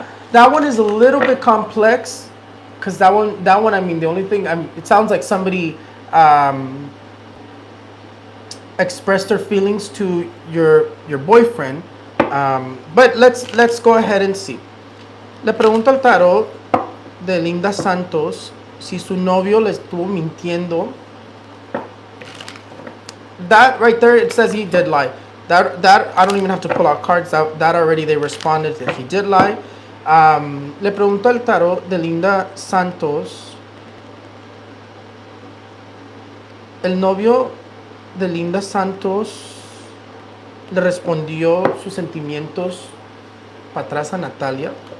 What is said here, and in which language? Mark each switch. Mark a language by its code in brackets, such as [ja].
[en] That one is a little bit complex, because that one, I mean, the only thing, it sounds like somebody expressed their feelings to your boyfriend. But let's go ahead and see. [es] Le pregunto al tarot de Linda Santos si su novio le estuvo mintiendo. [en] That right there, it says he did lie. That I don't even have to pull out cards. That already they responded that he did lie. [es] Le pregunto al tarot de Linda Santos. El novio de Linda Santos le respondió sus sentimientos para atrás a Natalia.